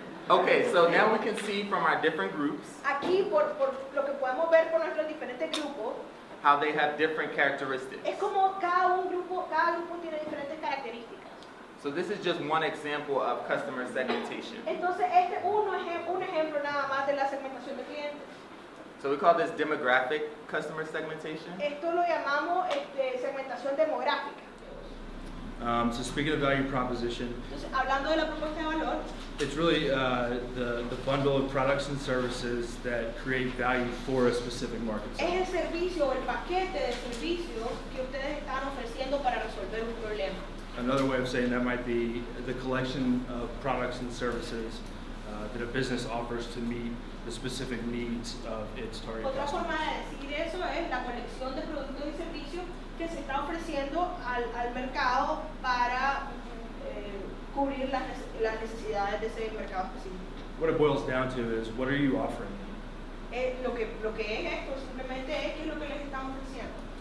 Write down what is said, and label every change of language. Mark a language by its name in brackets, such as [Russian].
[English] Okay, so now we can see from our different groups [Spanish] Aquí, por lo que podemos ver por nuestros diferentes grupos, [English] how they have different characteristics. [Spanish] es como cada grupo tiene diferentes características. [English] So this is just one example of customer segmentation. [Spanish] Entonces, este es un ejemplo nada más de la segmentación de clientes. [English] So we call this demographic customer segmentation. [Spanish] Esto lo llamamos segmentación demográfica. [English] So speaking of value proposition, [Spanish] Entonces, hablando de la propuesta de valor, [English] it's really the bundle of products and services that create value for a specific market [Spanish] es [English] segment. [Spanish] el servicio o el paquete de servicios que ustedes están ofreciendo para resolver un problema. [English] Another way of saying that might be the collection of products and services that a business offers to meet the specific needs of its target [Spanish] Otra [English] customers. [Spanish] forma de decir eso es la colección de productos y servicios que se está ofreciendo al mercado para cubrir las necesidades de ese mercado específico. [English] What it boils down to is, what are you offering? [Spanish] Lo que es esto simplemente es qué es lo que les estamos ofreciendo.